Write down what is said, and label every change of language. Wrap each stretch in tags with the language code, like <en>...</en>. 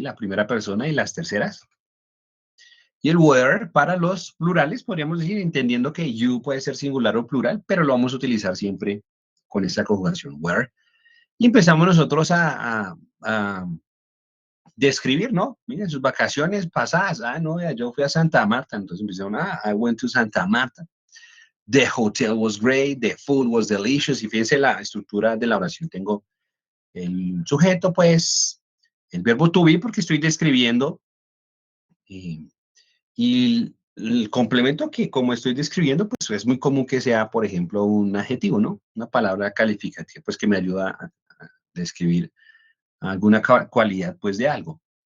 <es>La primera persona y las terceras. Y el were para los plurales, podríamos decir, entendiendo que you puede ser singular o plural, pero lo vamos a utilizar siempre con esta conjugación, were. Y empezamos nosotros a describir, ¿no? Miren, sus vacaciones pasadas. Ah, no, yo fui a Santa Marta. Entonces empezamos,</es> <en>I went to Santa Marta. The hotel was great, the food was delicious.</en> <es>Y fíjense la estructura de la oración. Tengo el sujeto, pues, el verbo to be, porque estoy describiendo, y El complemento que, como estoy describiendo, pues es muy común que sea, por ejemplo, un adjetivo, ¿no? Una palabra calificativa, pues que me ayuda a describir alguna cualidad, pues, de algo.</es>